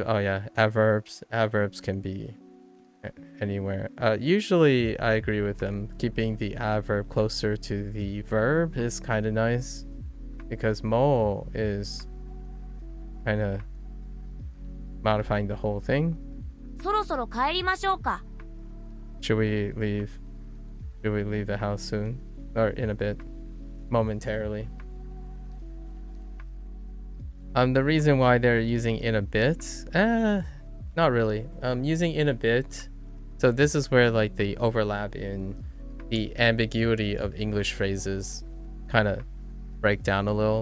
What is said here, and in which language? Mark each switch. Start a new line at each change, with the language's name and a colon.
English: Oh yeah, adverbs can be anywhere. Usually I agree with them. Keeping the adverb closer to the verb is kind of nice because mo is kind of modifying the whole thing.
Japanese: そろそろ帰りましょうか。
English: Should we leave the house soon or in a bit? Momentarily. The reason why they're using in a bit, not really. Using in a bit. So this is where like the overlap in the ambiguity of English phrases kind of break down a little.